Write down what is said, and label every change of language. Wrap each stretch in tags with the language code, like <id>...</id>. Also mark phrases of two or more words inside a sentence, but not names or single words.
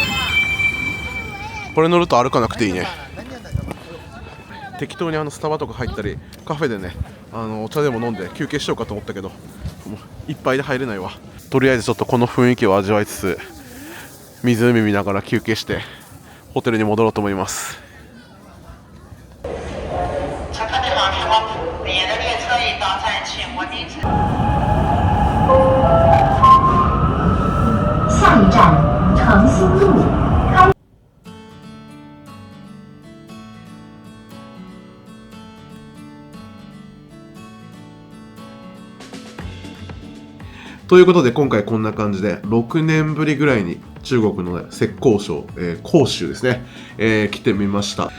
<ja>これ乗ると歩かなくていいね。適当にスタバとか入ったりカフェでね、お茶でも飲んで休憩しようかと思ったけど、もういっぱいで入れないわ。とりあえずちょっとこの雰囲気を味わいつつ、湖見ながら休憩してホテルに戻ろうと思います。</ja> <zh>下一站诚心路。</zh> <ja>ということで今回こんな感じで6年ぶりぐらいに中国の浙江省、杭州ですね、来てみました。</ja>